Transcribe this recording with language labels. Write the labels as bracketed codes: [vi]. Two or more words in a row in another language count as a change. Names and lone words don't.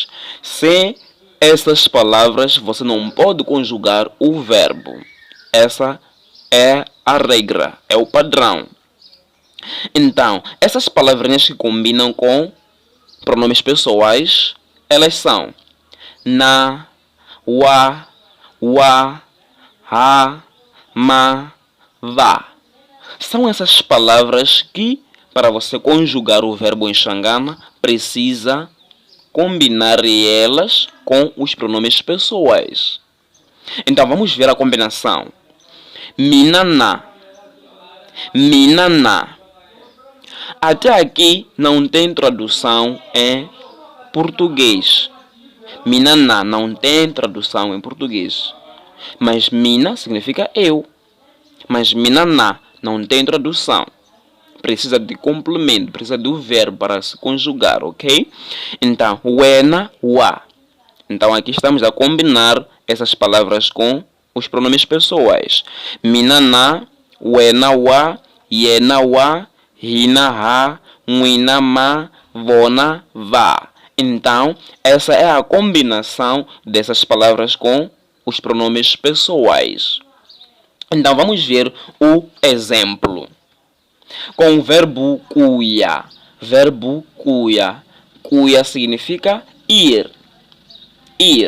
[pt] Sem essas palavras, você não pode conjugar o verbo. Essa é a regra, é o padrão. Então, essas palavrinhas que combinam com pronomes pessoais, elas são [ts] na, wa, ha, ma, va. [pt] São essas palavras que, para você conjugar o verbo em Xangana, precisa combinar elas com os pronomes pessoais. Então, vamos ver a combinação. [ts] Minana, minana. [pt] Até aqui não tem tradução em português. Minana não tem tradução em português. Mas mina significa eu. Mas minana não tem tradução. Precisa de complemento, precisa do verbo para se conjugar, ok? Então, [ts] wena, wa. [pt] Então, aqui estamos a combinar essas palavras com os pronomes pessoais. [ts] Minana, wena, wa, yena, wa, rina, ha, muina, ma, vona, va. [pt] Então, essa é a combinação dessas palavras com os pronomes pessoais. Então, vamos ver o exemplo. Com o verbo cuia. Verbo cuia. Cuia significa ir. Ir.